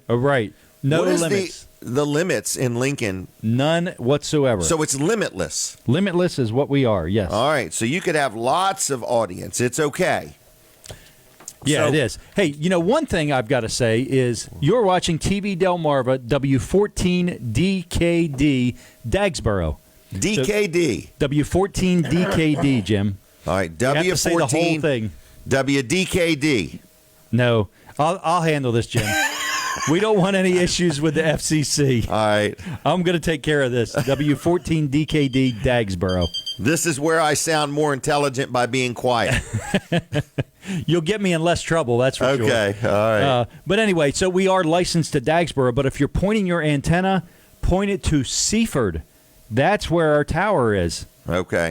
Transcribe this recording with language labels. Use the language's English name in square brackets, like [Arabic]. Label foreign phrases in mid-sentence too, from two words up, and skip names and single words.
[English] Right. No what is limits. The limits in Lincoln? None whatsoever. So it's limitless. Limitless is what we are, yes. All right. So you could have lots of audience. It's okay. Yeah, it is. Hey, one thing I've got to say is you're watching TV Delmarva W14DKD Dagsboro. DKD. So, W14DKD, Jim. All right. W14. You have to say the whole thing. WDKD. No, I'll handle this, Jim. We don't want any issues with the FCC. All right. I'm going to take care of this. W14DKD Dagsboro. This is where I sound more intelligent by being quiet. You'll get me in less trouble, that's for sure. Okay, all right. But anyway, so we are licensed to Dagsboro, but if you're pointing your antenna, point it to Seaford, That's where our tower is. Okay.